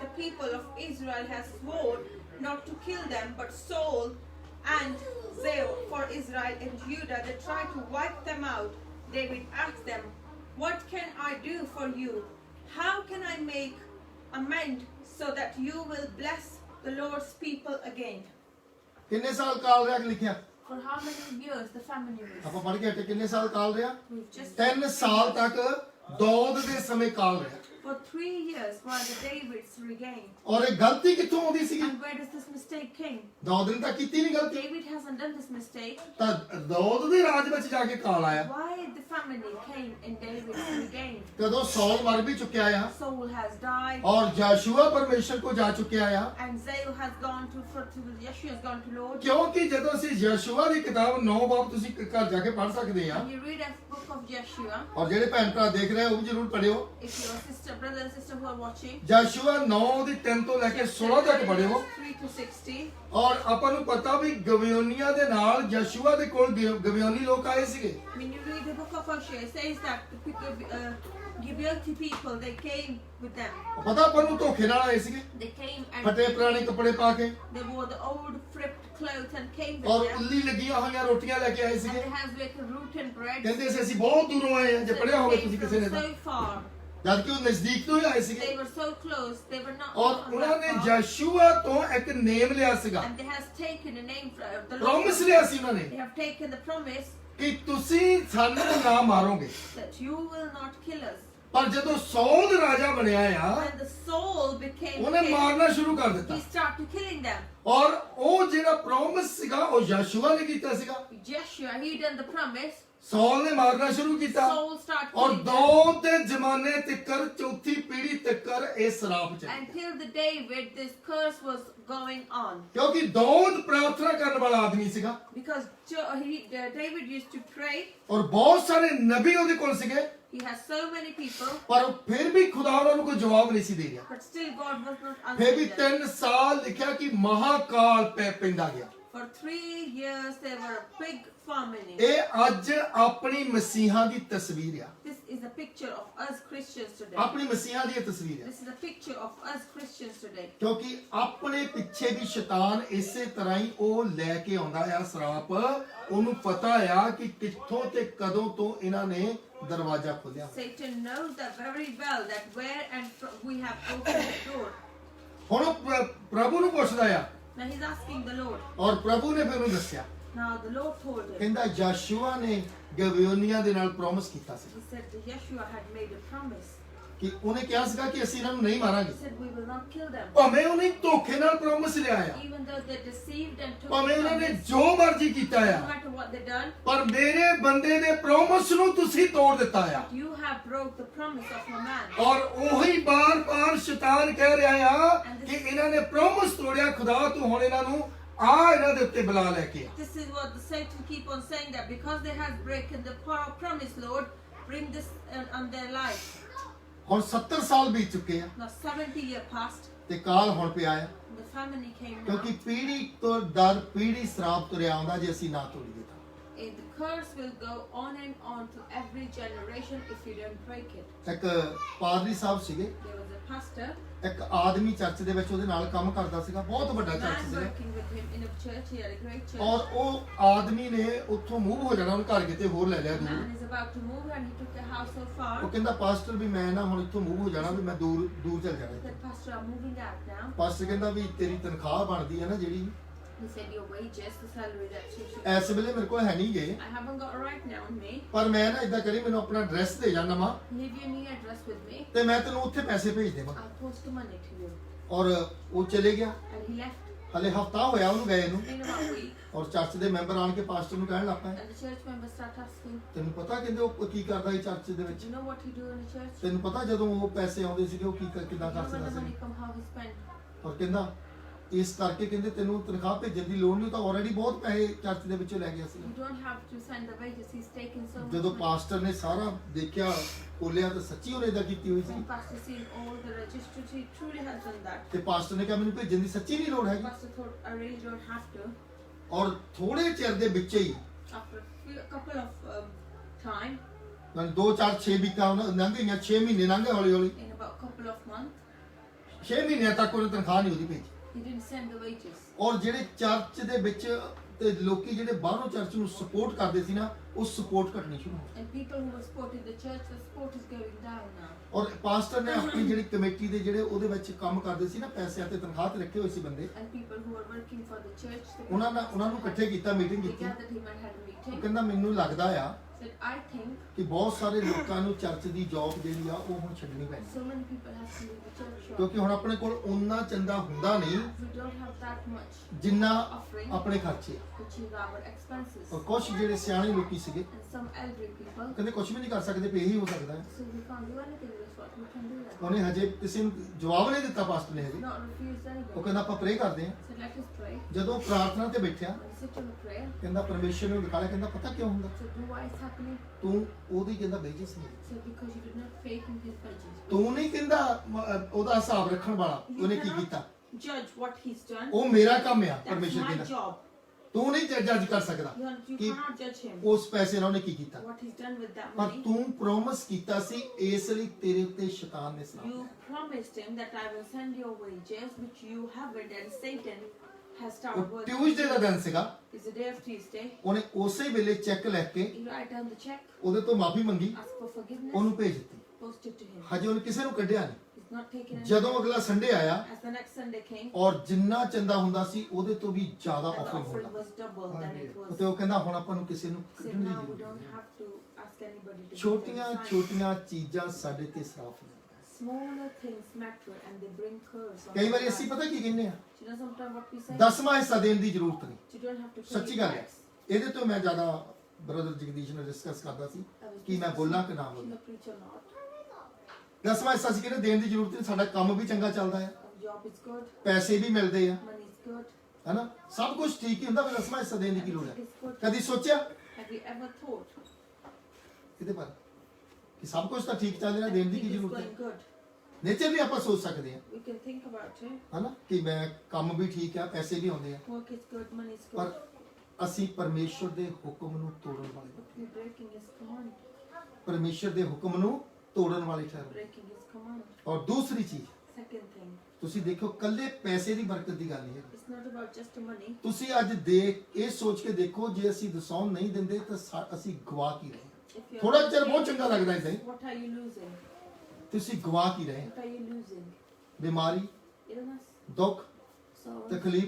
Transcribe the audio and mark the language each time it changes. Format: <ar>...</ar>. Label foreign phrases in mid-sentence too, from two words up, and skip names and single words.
<en>The people of Israel has sworn not to kill them, but Saul and zeal for Israel and Judah, they tried to wipe them out. David asked them, what can I do for you? How can I make amend so that you will bless the Lord's people again?</en> <pa>ਕਿੰਨੇ ਸਾਲ ਕਾਲ ਰਿਹਾ ਲਿਖਿਆ?</pa> <en>For how many years the famine was?</en> <pa>ਆਪਾਂ ਪੜ੍ਹ ਕੇ ਹਟੇ, ਕਿੰਨੇ ਸਾਲ ਕਾਲ ਰਿਹਾ?</pa> <en>We've just</en> <pa>3 ਸਾਲ ਤੱਕ ਦੌਦ ਦੇ ਸਮੇਂ ਕਾਲ ਰਿਹਾ।</pa> <en>for 3 years while the David's reign.</en> <pa>ਔਰ ਇਹ ਗਲਤੀ ਕਿੱਥੋਂ ਆਉਂਦੀ ਸੀਗੀ?</pa> <en>And where does this mistake came?</en> <pa>ਦੌਦ ਨੇ ਤਾਂ ਕੀਤੀ ਨਹੀਂ ਗਲਤੀ,</pa> <en>David hasn't done this mistake.</en> <pa>ਤਾਂ ਦੌਦ ਦੇ ਰਾਜ ਵਿੱਚ ਜਾ ਕੇ ਕਾਲ ਆਇਆ।</pa> <en>Why the famine came in David's reign?</en> <pa>ਕਦੋਂ ਸੌਲ ਮਰ ਵੀ ਚੁੱਕਿਆ ਆ</pa> <en>Saul has died.</en> <pa>ਔਰ ਯਹੋਸ਼ੂਆ ਪਰਮੇਸ਼ਰ ਕੋ ਜਾ ਚੁੱਕਿਆ ਆ,</pa> <en>And Zael has gone to Yeshua has gone to Lord.</en> <pa>ਕਿਉਂਕਿ ਜਦੋਂ ਅਸੀਂ ਯਹੋਸ਼ੂਆ ਦੀ ਕਿਤਾਬ 9 ਬਾਬ ਤੁਸੀਂ ਘਰ ਜਾ ਕੇ ਪੜ੍ਹ ਸਕਦੇ ਆ,</pa> <en>When you read a book of Yeshua,</en> <pa>ਔਰ ਜਿਹੜੇ ਭੈਣ ਭਰਾ ਦੇਖ ਰਹੇ ਆ ਉਹ ਵੀ ਜ਼ਰੂਰ ਪੜ੍ਹਿਓ।</pa> <en>if your sister, brother and sister who are watching,</en> <pa>ਯਹੋਸ਼ੂਆ 9 ਦੀ 3 ਤੋਂ ਲੈ ਕੇ 16 ਤੱਕ ਪੜ੍ਹਿਓ।</pa> <en>3 to 16,</en> <pa>ਔਰ ਆਪਾਂ ਨੂੰ ਪਤਾ ਵੀ ਗਬਿਓਨੀਆਂ ਦੇ ਨਾਲ ਯਹੋਸ਼ੂਆ ਦੇ ਕੋਲ ਗਬਿਓਨੀ ਲੋਕ ਆਏ ਸੀਗੇ।</pa> <en>when you read the book of Hosea, it says that the people, Gibeonite people, they came with them.</en> <pa>ਪਤਾ ਆਪਾਂ ਨੂੰ ਧੋਖੇ ਨਾਲ ਆਏ ਸੀਗੇ,</pa> <en>They came</en> <pa>ਫਟੇ</pa> <en>and</en> <pa>ਪੁਰਾਣੇ ਕੱਪੜੇ ਪਾ ਕੇ,</pa> <en>they wore the old fripped clothes and came</en> <pa>ਔਰ</pa> <en>with them.</en> <pa>ਉੱਲੀ ਲੱਗੀਆਂ ਹੋਈਆਂ ਰੋਟੀਆਂ ਲੈ ਕੇ ਆਏ</pa> <en>And</en> <pa>ਸੀਗੇ।</pa> <en>they had like root and bread.</en> <pa>ਕਹਿੰਦੇ ਸੀ ਅਸੀਂ ਬਹੁਤ ਦੂਰੋਂ ਆਏ ਆ, ਜੇ</pa> <en>So</en> <pa>ਪੜਿਆ</pa> <en>they</en> <pa>ਹੋਵੇ</pa> <en>came</en> <pa>ਤੁਸੀਂ</pa> <en>from</en> <pa>ਕਿਸੇ ਨੇ ਤਾਂ,</pa> <en>so far.</en> <pa>ਜਦ ਕਿ ਉਹ ਨਜ਼ਦੀਕ ਤੋਂ ਹੀ ਆਏ ਸੀਗੇ।</pa> <en>They were so close. They were not.</en> <pa>ਔਰ</pa> <en>not</en> <pa>ਉਹਨਾਂ</pa> <en>that</en> <pa>ਨੇ</pa> <en>far.</en> <pa>ਯਹੋਸ਼ੂਆ ਤੋਂ ਇੱਕ ਨੇਮ ਲਿਆ ਸੀਗਾ,</pa> <en>And they has taken a name from the Lord.</en> <pa>ਪ੍ਰੋਮਿਸ ਲਿਆ ਸੀ ਉਹਨਾਂ ਨੇ</pa> <en>They have taken the promise</en> <pa>ਕਿ ਤੁਸੀਂ ਸਾਨੂੰ ਨਾ ਮਾਰੋਗੇ।</pa> <en>that you will not kill us.</en> <pa>ਪਰ ਜਦੋਂ ਸੌਲ ਰਾਜਾ ਬਣਿਆ ਆ,</pa> <en>When the Saul became</en> <pa>ਉਹਨੇ</pa> <en>king,</en> <pa>ਮਾਰਨਾ ਸ਼ੁਰੂ ਕਰ ਦਿੱਤਾ।</pa> <en>he started killing them.</en> <pa>ਔਰ ਉਹ ਜਿਹੜਾ ਪ੍ਰੋਮਿਸ ਸੀਗਾ ਉਹ ਯਹੋਸ਼ੂਆ ਨੇ ਕੀਤਾ ਸੀਗਾ,</pa> <en>Joshua, he done the promise.</en> <pa>ਸੌਲ ਨੇ ਮਾਰਨਾ ਸ਼ੁਰੂ ਕੀਤਾ।</pa> <en>Saul started</en> <pa>ਔਰ</pa> <en>killing them.</en> <pa>ਦੋ ਦੇ ਜ਼ਮਾਨੇ ਤੱਕਰ, ਚੌਥੀ ਪੀੜ੍ਹੀ ਤੱਕਰ ਇਹ ਸ਼ਰਾਪ ਚੱਲੀ,</pa> <en>Until the David, this curse was going on.</en> <pa>ਕਿਉਂਕਿ ਦੌਦ ਪ੍ਰਾਰਥਨਾ ਕਰਨ ਵਾਲਾ ਆਦਮੀ ਸੀਗਾ</pa> <en>Because David used to pray.</en> <pa>ਔਰ ਬਹੁਤ ਸਾਰੇ ਨਬੀ ਉਹਦੇ ਕੋਲ ਸੀਗੇ,</pa> <en>He has so many people.</en> <pa>ਪਰ ਫਿਰ ਵੀ ਖੁਦਾ ਉਹਨਾਂ ਨੂੰ ਕੋਈ ਜਵਾਬ ਨਹੀਂ ਸੀ ਦੇ ਰਿਹਾ।</pa> <en>But still God was not</en> <pa>ਫਿਰ ਵੀ</pa> <en>answering them.</en> <pa>3 ਸਾਲ ਲਿਖਿਆ ਕਿ ਮਹਾਕਾਲ ਪੈਂਦਾ ਗਿਆ।</pa> <en>For 3 years there were a big famine.</en> <pa>ਇਹ ਅੱਜ ਆਪਣੀ ਮਸੀਹਾਂ ਦੀ ਤਸਵੀਰ ਆ,</pa> <en>This is a picture of us Christians today.</en> <pa>ਆਪਣੀ ਮਸੀਹਾਂ ਦੀ ਇਹ ਤਸਵੀਰ ਆ,</pa> <en>This is a picture of us Christians today.</en> <pa>ਕਿਉਂਕਿ ਆਪਣੇ ਪਿੱਛੇ ਵੀ ਸ਼ੈਤਾਨ ਇਸੇ ਤਰ੍ਹਾਂ ਹੀ ਉਹ ਲੈ ਕੇ ਆਉਂਦਾ ਆ ਸ਼ਰਾਪ। ਉਹਨੂੰ ਪਤਾ ਆ ਕਿ ਕਿੱਥੋਂ ਤੇ ਕਦੋਂ ਤੋਂ ਇਹਨਾਂ ਨੇ ਦਰਵਾਜ਼ਾ ਖੋਲਿਆ।</pa> <en>Satan knows that very well that where and we have opened the door.</en> <pa>ਹੁਣ ਉਹ ਪ੍ਰਭੂ ਨੂੰ ਪੁੱਛਦਾ ਆ,</pa> <en>Now he's asking the Lord.</en> <pa>ਔਰ ਪ੍ਰਭੂ ਨੇ ਫਿਰ ਉਹਨੂੰ ਦੱਸਿਆ,</pa> <en>Now the Lord told him.</en> <pa>ਕਹਿੰਦਾ ਯਹੋਸ਼ੂਆ ਨੇ ਗਬਿਓਨੀਆਂ ਦੇ ਨਾਲ ਪ੍ਰੋਮਿਸ ਕੀਤਾ ਸੀ</pa> <en>He said that Yeshua had made a promise.</en> <pa>ਕਿ ਉਹਨੇ ਕਿਹਾ ਸੀਗਾ ਕਿ ਅਸੀਂ ਇਹਨਾਂ ਨੂੰ ਨਹੀਂ ਮਾਰਾਂਗੇ।</pa> <en>He said we will not kill them.</en> <pa>ਭਾਵੇਂ ਉਹਨੇ ਧੋਖੇ ਨਾਲ ਪ੍ਰੋਮਿਸ ਲਿਆ ਆ,</pa> <en>Even though they deceived and took</en> <pa>ਭਾਵੇਂ</pa> <en>the</en> <pa>ਉਹਨਾਂ ਨੇ</pa> <en>promise,</en> <pa>ਜੋ ਮਰਜ਼ੀ ਕੀਤਾ</pa> <en>no</en> <pa>ਆ,</pa> <en>matter what they done,</en> <pa>ਪਰ ਮੇਰੇ ਬੰਦੇ ਦੇ ਪ੍ਰੋਮਿਸ ਨੂੰ ਤੁਸੀਂ ਤੋੜ ਦਿੱਤਾ ਆ।</pa> <en>you have broke the promise of your man.</en> <pa>ਔਰ ਉਹੀ ਬਾਰ-ਬਾਰ ਸ਼ੈਤਾਨ ਕਹਿ ਰਿਹਾ ਆ ਕਿ ਇਹਨਾਂ ਨੇ ਪ੍ਰੋਮਿਸ ਤੋੜਿਆ, ਖੁਦਾ ਤੂੰ ਹੁਣ ਇਹਨਾਂ ਨੂੰ ਇਹਨਾਂ ਦੇ ਉੱਤੇ ਬੁਲਾ ਲੈ ਕੇ ਆ।</pa> <en>This is what the Satan keep on saying, that because they have broken the promise, Lord, bring this on their life.</en> <pa>ਹੁਣ 70 ਸਾਲ ਬੀਤ ਚੁੱਕੇ ਆ</pa> <en>Now 70 years passed,</en> <pa>ਤੇ ਕਾਲ ਹੁਣ ਪਿਆ ਆ,</pa> <en>the famine came now.</en> <pa>ਕਿਉਂਕਿ ਪੀੜ੍ਹੀ ਤੋਂ ਦਰ ਪੀੜ੍ਹੀ ਸ਼ਰਾਪ ਤੁਰਿਆ ਆਉਂਦਾ ਜੇ ਅਸੀਂ ਨਾ ਤੋੜੀਏ ਤਾਂ।</pa> <en>the curse will go on and on to every generation if you don't break it.</en> <pa>ਇੱਕ ਪਾਦਰੀ ਸਾਹਿਬ ਸੀਗੇ,</pa> <en>There was a pastor,</en> <pa>ਇੱਕ ਆਦਮੀ ਚਰਚ ਦੇ ਵਿੱਚ ਉਹਦੇ ਨਾਲ ਕੰਮ ਕਰਦਾ ਸੀਗਾ, ਬਹੁਤ ਵੱਡਾ</pa> <en>a</en> <pa>ਚਰਚ</pa> <en>man</en> <pa>ਸੀਗਾ,</pa> <en>working with him in a church. He had a great church.</en> <pa>ਔਰ ਉਹ ਆਦਮੀ ਨੇ ਉੱਥੋਂ ਮੂਵ ਹੋ ਜਾਣਾ, ਉਹਨੇ ਘਰ ਕਿਤੇ ਹੋਰ ਲੈ ਲਿਆ</pa> <en>The</en> <pa>ਦੂਰ।</pa> <en>man is about to move and he took a house so far.</en> <pa>ਉਹ ਕਹਿੰਦਾ ਪਾਸਟਰ ਵੀ ਮੈਂ ਨਾ ਹੁਣ ਇੱਥੋਂ ਮੂਵ ਹੋ ਜਾਣਾ, ਵੀ ਮੈਂ ਦੂਰ ਦੂਰ ਚੱਲ ਜਾਣਾ।</pa> <en>He said, Pastor, I'm moving out now.</en> <pa>ਪਾਸਟਰ ਕਹਿੰਦਾ ਵੀ ਤੇਰੀ ਤਨਖਾਹ ਬਣਦੀ ਹੈ ਨਾ ਜਿਹੜੀ,</pa> <en>He said, your wages, the salary that you should.</en> <pa>ਇਸ ਵੇਲੇ ਮੇਰੇ ਕੋਲ ਹੈ ਨਹੀਂ ਗਏ,</pa> <en>I haven't got right now on me.</en> <pa>ਪਰ ਮੈਂ ਨਾ ਇਦਾਂ ਕਰੀ, ਮੈਨੂੰ ਆਪਣਾ ਐਡਰੈਸ ਦੇ ਜਾ ਨਵਾਂ,</pa> <en>Leave your new address with me.</en> <pa>ਤੇ ਮੈਂ ਤੈਨੂੰ ਉੱਥੇ ਪੈਸੇ ਭੇਜ ਦੇਵਾਂ।</pa> <en>I'll post the money to you.</en> <pa>ਔਰ ਉਹ ਚਲੇ ਗਿਆ।</pa> <en>And he left.</en> <pa>ਹਲੇ ਹਫਤਾ ਹੋਇਆ ਉਹਨੂੰ ਗਏ ਨੂੰ,</pa> <en>In about a week.</en> <pa>ਔਰ ਚਰਚ ਦੇ ਮੈਂਬਰ ਆਣ ਕੇ ਪਾਸਟਰ ਨੂੰ ਕਹਿਣ ਲੱਗ ਪਏ,</pa> <en>And the church members start asking,</en> <pa>ਤੈਨੂੰ ਪਤਾ ਕਹਿੰਦੇ ਉਹ ਕੀ ਕਰਦਾ ਸੀ ਚਰਚ ਦੇ</pa> <en>do</en> <pa>ਵਿੱਚ?</pa> <en>you know what he do in the church?</en> <pa>ਤੈਨੂੰ ਪਤਾ ਜਦੋਂ ਉਹ ਪੈਸੇ ਆਉਂਦੇ ਸੀਗੇ ਉਹ ਕਿੱਦਾਂ</pa> <en>You</en> <pa>ਕਰ</pa> <en>know when</en> <pa>ਸਕਦਾ</pa> <en>the money</en> <pa>ਸੀ?</pa> <en>come, how he spent?</en> <pa>ਔਰ ਕਹਿੰਦਾ ਇਸ ਕਰਕੇ ਕਹਿੰਦੇ ਤੈਨੂੰ ਤਨਖਾਹ ਭੇਜਣ ਦੀ ਲੋੜ ਨਹੀਂ, ਤਾਂ ਆਲਰੇਡੀ ਬਹੁਤ ਪੈਸੇ ਚਰਚ ਦੇ ਵਿੱਚੋਂ ਲੈ ਗਿਆ ਸੀ।</pa> <en>You don't have to send the wages. He's taking so much</en> <pa>ਜਦੋਂ</pa> <en>money.</en> <pa>ਪਾਸਟਰ ਨੇ ਸਾਰਾ ਦੇਖਿਆ ਖੋਲਿਆ ਤਾਂ ਸੱਚੀ ਉਹਨੇ ਇਦਾਂ ਕੀਤੀ ਹੋਈ ਸੀ,</pa> <en>When pastor seen all the registers, he truly has done that.</en> <pa>ਤੇ ਪਾਸਟਰ ਨੇ ਕਿਹਾ ਮੈਨੂੰ ਭੇਜਣ ਦੀ ਸੱਚੀ ਨਹੀਂ ਲੋੜ ਹੈਗੀ।</pa> <en>Pastor thought, I really don't have to.</en> <pa>ਔਰ ਥੋੜੇ ਚਿਰ ਦੇ ਵਿੱਚ ਹੀ</pa> <en>After a couple of time,</en> <pa>2 4 6 ਵੀਕਾਂ ਲੰਘ ਗਈਆਂ, 6 ਮਹੀਨੇ ਲੰਘ ਗਏ ਹੌਲੀ ਹੌਲੀ,</pa> <en>in about a couple of months,</en> <pa>6 ਮਹੀਨਿਆਂ ਤੱਕ ਉਹਨੇ ਤਨਖਾਹ ਨਹੀਂ ਉਹਦੀ ਭੇਜੀ।</pa> <en>he didn't send the wages.</en> <pa>ਔਰ ਜਿਹੜੇ ਚਰਚ ਦੇ ਵਿੱਚ ਤੇ ਲੋਕੀ ਜਿਹੜੇ ਬਾਹਰੋਂ ਚਰਚ ਨੂੰ ਸਪੋਰਟ ਕਰਦੇ ਸੀ ਨਾ, ਉਹ ਸਪੋਰਟ ਘਟਣੀ ਸ਼ੁਰੂ ਹੋ ਗਈ।</pa> <en>And people who were supporting the church, the support is going down now.</en> <pa>ਔਰ ਪਾਸਟਰ ਨੇ ਆਪਣੀ ਜਿਹੜੀ ਕਮੇਟੀ ਦੇ ਜਿਹੜੇ ਉਹਦੇ ਵਿੱਚ ਕੰਮ ਕਰਦੇ ਸੀ ਨਾ, ਪੈਸਿਆਂ ਤੇ ਤਨਖਾਹ ਤੇ ਰੱਖੇ ਹੋਏ ਸੀ ਬੰਦੇ,</pa> <en>And people who were working for the church, they</en> <pa>ਉਹਨਾਂ ਨੂੰ ਇਕੱਠੇ ਕੀਤਾ, ਮੀਟਿੰਗ</pa> <en>they</en> <pa>ਕੀਤੀ।</pa> <en>gathered him and had a</en> <pa>ਉਹ</pa> <en>meeting.</en> <pa>ਕਹਿੰਦਾ ਮੈਨੂੰ ਲੱਗਦਾ ਆ</pa> <en>Said, I think</en> <pa>ਕਿ ਬਹੁਤ ਸਾਰੇ ਲੋਕਾਂ ਨੂੰ ਚਰਚ ਦੀ ਜੌਬ ਜਿਹੜੀ ਆ ਉਹ ਹੁਣ ਛੱਡਣੀ ਪੈਣੀ,</pa> <en>so many people have to leave the church shop.</en> <pa>ਕਿਉਂਕਿ ਹੁਣ ਆਪਣੇ ਕੋਲ ਉਨਾ ਚੰਦਾ ਹੁੰਦਾ ਨਹੀਂ</pa> <en>We don't have that much</en> <pa>ਜਿੰਨਾ</pa> <en>offering,</en> <pa>ਆਪਣੇ ਖਰਚੇ ਆ।</pa> <en>which is our expenses.</en> <pa>ਔਰ ਕੁਝ ਜਿਹੜੇ ਸਿਆਣੇ ਲੋਕੀ ਸੀਗੇ</pa> <en>And some elderly people,</en> <pa>ਕਹਿੰਦੇ ਕੁਝ ਵੀ ਨਹੀਂ ਕਰ ਸਕਦੇ, ਵੀ ਇਹੀ ਹੋ ਸਕਦਾ ਹੈ।</pa> <en>so we can't do anything with what we can do that.</en> <pa>ਉਹਨੇ ਹਜੇ ਕਿਸੇ ਨੂੰ ਜਵਾਬ ਨਹੀਂ ਦਿੱਤਾ ਪਾਸਟਰ ਨੇ ਹਜੇ।</pa> <en>Not refused</en> <pa>ਉਹ</pa> <en>anybody.</en> <pa>ਕਹਿੰਦਾ ਆਪਾਂ ਪ੍ਰੇ ਕਰਦੇ ਹਾਂ।</pa> <en>Said, let us pray.</en> <pa>ਜਦੋਂ ਪ੍ਰਾਰਥਨਾ ਤੇ ਬੈਠਿਆ,</pa> <en>When we sit in a prayer,</en> <pa>ਕਹਿੰਦਾ ਪਰਮੇਸ਼ਰ ਨੂੰ ਦਿਖਾਇਆ, ਕਹਿੰਦਾ ਪਤਾ ਕਿਉਂ ਹੁੰਦਾ?</pa> <en>said, why is happening?</en> <pa>ਤੂੰ ਉਹਦੀ ਕਹਿੰਦਾ ਵੇਜਸ ਨਹੀਂ,</pa> <en>Said, because you did not pay him his wages.</en> <pa>ਤੂੰ ਨਹੀਂ ਕਹਿੰਦਾ ਉਹਦਾ ਹਿਸਾਬ ਰੱਖਣ ਵਾਲਾ,</pa> <en>You</en> <pa>ਉਹਨੇ ਕੀ</pa> <en>cannot</en> <pa>ਕੀਤਾ।</pa> <en>judge what he's done.</en> <pa>ਉਹ ਮੇਰਾ ਕੰਮ ਆ,</pa> <en>That's</en> <pa>ਪਰਮੇਸ਼ਰ</pa> <en>my</en> <pa>ਕਹਿੰਦਾ</pa> <en>job.</en> <pa>ਤੂੰ ਨਹੀਂ ਜੱਜ ਕਰ ਸਕਦਾ</pa> <en>You</en> <pa>ਕਿ</pa> <en>cannot judge him.</en> <pa>ਉਸ ਪੈਸੇ ਨਾਲ ਉਹਨੇ ਕੀ ਕੀਤਾ,</pa> <en>What he's done with that</en> <pa>ਪਰ</pa> <en>money.</en> <pa>ਤੂੰ ਪ੍ਰੋਮਿਸ ਕੀਤਾ ਸੀ, ਇਸ ਲਈ ਤੇਰੇ ਉੱਤੇ ਸ਼ੈਤਾਨ ਨੇ ਸਲਾਮ</pa> <en>You promised him that I will send your wages, which you haven't, and Satan has started</en> <pa>ਉਹ</pa> <en>working.</en> <pa>ਟਿਊਜ਼ਡੇ ਦਾ ਦਿਨ ਸੀਗਾ,</pa> <en>It's the day of Tuesday.</en> <pa>ਉਹਨੇ ਉਸੇ ਵੇਲੇ ਚੈੱਕ ਲੈ ਕੇ</pa> <en>You write down the check,</en> <pa>ਉਹਦੇ ਤੋਂ ਮਾਫੀ ਮੰਗੀ,</pa> <en>ask for forgiveness,</en> <pa>ਉਹਨੂੰ ਭੇਜ ਦਿੱਤੀ।</pa> <en>post it to him.</en> <pa>ਹਜੇ ਉਹਨੇ ਕਿਸੇ ਨੂੰ ਕੱਢਿਆ ਨਹੀਂ।</pa> <en>He's not taken any.</en> <pa>ਜਦੋਂ ਅਗਲਾ ਸੰਡੇ ਆਇਆ</pa> <en>As the next Sunday came,</en> <pa>ਔਰ ਜਿੰਨਾ ਚੰਦਾ ਹੁੰਦਾ ਸੀ ਉਹਦੇ ਤੋਂ ਵੀ ਜ਼ਿਆਦਾ</pa> <en>and the</en> <pa>ਆਫਰਿੰਗ</pa> <en>offering</en> <pa>ਹੁੰਦਾ,</pa> <en>was double than it was.</en> <pa>ਤੇ ਉਹ ਕਹਿੰਦਾ ਹੁਣ ਆਪਾਂ ਨੂੰ ਕਿਸੇ ਨੂੰ</pa> <en>Said</en> <pa>ਕੱਢਣ ਦੀ</pa> <en>now we</en> <pa>ਜ਼ਰੂਰਤ</pa> <en>don't</en> <pa>ਨਹੀਂ।</pa> <en>have to ask anybody to. give</en> <pa>ਛੋਟੀਆਂ</pa> <en>them a sign.</en> <pa>ਛੋਟੀਆਂ ਚੀਜ਼ਾਂ ਸਾਡੇ ਤੇ ਸਰਾਫ ਨੇ।</pa> <en>Smaller things matter and they bring curse on</en> <pa>ਕਈ</pa> <en>our</en> <pa>ਵਾਰੀ ਅਸੀਂ</pa> <en>lives.</en> <pa>ਪਤਾ ਕੀ ਕਹਿੰਦੇ ਆ,</pa> <en>Do you know sometimes what we say?</en> <pa>10ਵਾਂ ਹਿੱਸਾ ਦੇਣ ਦੀ ਜ਼ਰੂਰਤ ਨਹੀਂ।</pa> <en>You don't have to pay</en> <pa>ਸੱਚੀ ਗੱਲ ਹੈ,</pa> <en>tax.</en> <pa>ਇਹਦੇ ਤੋਂ ਮੈਂ ਜ਼ਿਆਦਾ ਬ੍ਰਦਰ ਜਗਦੀਸ਼ ਨਾਲ ਡਿਸਕਸ ਕਰਦਾ ਸੀ</pa> <en>I was</en> <pa>ਕਿ ਮੈਂ</pa> <en>discussing,</en> <pa>ਬੋਲਾਂ ਕਿ ਨਾ</pa> <en>should</en> <pa>ਬੋਲਾਂ।</pa> <en>I preach or not?</en> <pa>10ਵਾਂ ਹਿੱਸਾ ਸੀ ਕਹਿੰਦੇ ਦੇਣ ਦੀ ਜ਼ਰੂਰਤ ਨਹੀਂ, ਸਾਡਾ ਕੰਮ ਵੀ ਚੰਗਾ ਚੱਲਦਾ ਹੈ,</pa> <en>Our job is good,</en> <pa>ਪੈਸੇ ਵੀ ਮਿਲਦੇ ਆ,</pa> <en>money is good,</en> <pa>ਹੈਨਾ, ਸਭ ਕੁਝ ਠੀਕ ਹੀ ਹੁੰਦਾ, ਪਰ 10ਵਾਂ ਹਿੱਸਾ ਦੇਣ ਦੀ ਕੀ ਲੋੜ ਹੈ?</pa> <en>everything is good.</en> <pa>ਕਦੀ ਸੋਚਿਆ</pa> <en>Have you ever thought</en> <pa>ਇਹਦੇ ਬਾਰੇ ਕਿ ਸਭ ਕੁਝ ਤਾਂ ਠੀਕ ਚੱਲ ਰਿਹਾ, ਦੇਣ ਦੀ ਕੀ</pa> <en>everything is</en> <pa>ਜ਼ਰੂਰਤ</pa> <en>going</en> <pa>ਹੈ?</pa> <en>good?</en> <pa>ਨੇਚਰ ਵੀ ਆਪਾਂ ਸੋਚ ਸਕਦੇ ਹਾਂ,</pa> <en>We can think about it.</en> <pa>ਹਨਾ, ਕਿ ਮੈਂ ਕੰਮ ਵੀ ਠੀਕ ਆ, ਪੈਸੇ ਵੀ ਆਉਂਦੇ ਆ,</pa> <en>Work is good, money is</en> <pa>ਪਰ</pa> <en>good.</en> <pa>ਅਸੀਂ ਪਰਮੇਸ਼ਰ ਦੇ ਹੁਕਮ ਨੂੰ ਤੋੜਨ ਵਾਲੇ ਹਾਂ।</pa> <en>But we're breaking his command.</en> <pa>ਪਰਮੇਸ਼ਰ ਦੇ ਹੁਕਮ ਨੂੰ ਤੋੜਨ ਵਾਲੇ ਠਹਿਰੋ।</pa> <en>Breaking his command.</en> <pa>ਔਰ ਦੂਸਰੀ ਚੀਜ਼,</pa> <en>Second thing,</en> <pa>ਤੁਸੀਂ ਦੇਖੋ ਕੱਲੇ ਪੈਸੇ ਦੀ ਬਰਕਤ ਦੀ ਗੱਲ ਨਹੀਂ ਹੈ।</pa> <en>it's not about just the money.</en> <pa>ਤੁਸੀਂ ਅੱਜ ਦੇਖ ਇਹ ਸੋਚ ਕੇ ਦੇਖੋ, ਜੇ ਅਸੀਂ ਦਸਾਉਣ ਨਹੀਂ ਦਿੰਦੇ ਤਾਂ ਅਸੀਂ ਗਵਾ ਕੀ ਰਹੇ ਹਾਂ।</pa> <en>If you're</en> <pa>ਥੋੜਾ ਚਿਰ</pa> <en>not</en> <pa>ਬਹੁਤ</pa> <en>paying,</en> <pa>ਚੰਗਾ ਲੱਗਦਾ ਹੈ,</pa> <en>what are you losing?</en> <pa>ਤੁਸੀਂ ਗਵਾ ਕੀ ਰਹੇ?</pa> <en>What are you losing?</en> <pa>ਬਿਮਾਰੀ,</pa> <en>Illness,</en> <pa>ਦੁੱਖ,</pa> <en>sorrow,</en> <pa>ਤਕਲੀਫ,</pa>